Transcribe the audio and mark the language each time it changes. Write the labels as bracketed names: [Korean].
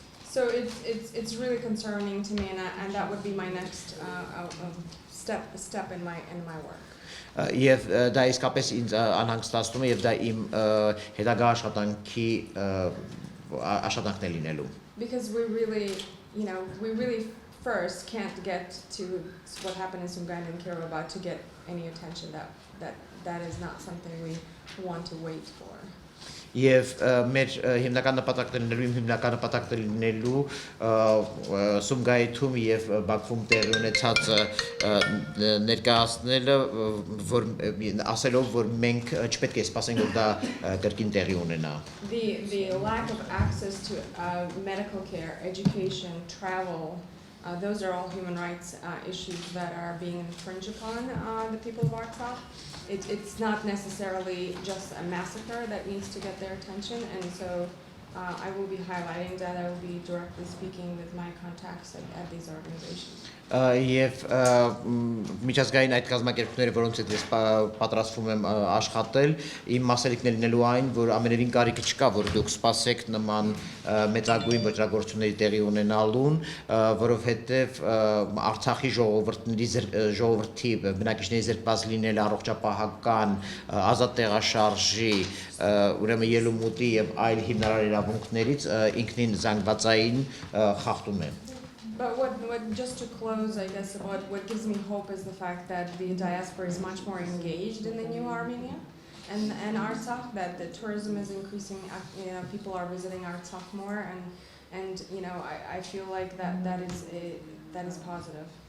[English] So it's really concerning to me, and that would be my next step in my work. [Armenian] Եվ դա իսկապես ինձ անհանգստացնում է եւ դա իմ հետագա աշխատանքն է լինելու [English] Because we really first can't get to what happened in Sumgayit and Kiribati to get any attention. That is not something we want to wait for. [Armenian] Եվ մեր հիմնական նպատակներն իմ հիմնական նպատակները լինելու Սումգայիթում եւ Բաքվում տեղի ունեցած ներկայացնելը որ ասելով որ մենք չպետք է սպասենք որ դա կրկին տեղի ունենա [English] The lack of access to medical care, education, travel, those are all human rights issues that are being infringed upon the people of Artsakh. It's not necessarily just a massacre that needs to get their attention, and so I will be highlighting that. I will be directly speaking with my contacts at these organizations. [Armenian] Եվ միջազգային այդ կազմակերպությունները, որոնց հետ ես պատրաստվում եմ աշխատել, իմ մասերիկն է լինելու այն, որ ամենևին կարիքը չկա, որ դուք սպասեք նման մեծագույն վճռագործությունների տեղի ունենալուն, որովհետև Արցախի ժողովրդի բնակիչների զրկված լինել առողջապահական, ազատ տեղաշարժի, ուրեմն ելումուտի եւ այլ հիմնարար իրավունքներից ինքնին զանգվածային խախտում է [English] But just to close, I guess, what gives me hope is the fact that the diaspora is much more engaged in the new Armenia and Artsakh, that the tourism is increasing, people are visiting Artsakh more, and I feel like that is positive.